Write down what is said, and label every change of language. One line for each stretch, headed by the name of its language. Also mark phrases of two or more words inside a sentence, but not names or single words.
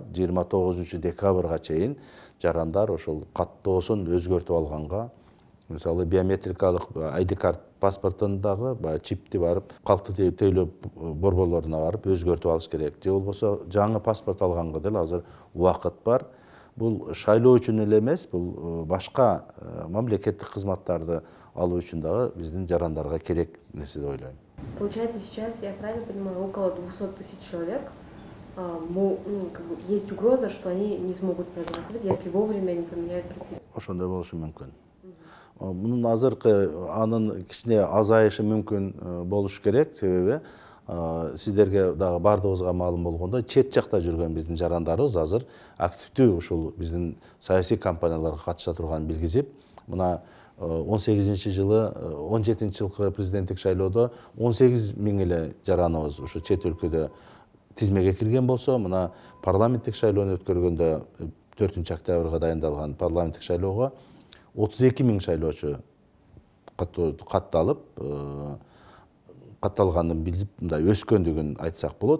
Kyrgyz: 29 декабрга чейин жарандар ошол каттоосун өзгөртүп алганга, мисалы биометрикалык ID карт паспортундагы чипти барып, калктык тейлөө борборлоруна барып өзгөртүп алыш керек. Же болбосо жаңы паспорт алганга деле азыр убакыт бар. Бул шайлоо үчүн эле эмес, бул башка мамлекеттик кызматтарды алуу үчүн дагы биздин жарандарга керек нерсе деп ойлойм.
Russian: Получается, сейчас, я правильно понимаю, около 200 тысяч человек, есть угроза, что они не смогут проголосовать, если вовремя не поменяют прописку.
Kyrgyz: Ошондой болушу мүмкүн. Мунун азыркы анын кичине азайышы мүмкүн болуш керек, себеби сиздерге дагы бардыгыбызга маалым болгондой, чет жакта жүргөн биздин жарандарыбыз азыр активдүү ушул биздин саясий кампанияларга катыша турганын билгизип, мына 17 жылкы президенттик шайлоодо 18 миң эле жараныбыз ушу чет өлкөдө тизмеге кирген болсо, мына парламенттик шайлоону өткөргөндө 4 октябрга дайындалган парламенттик шайлоого 32 миң шайлоочу катталып, катталганын билип, мындай өскөндүгүн айтсак болот.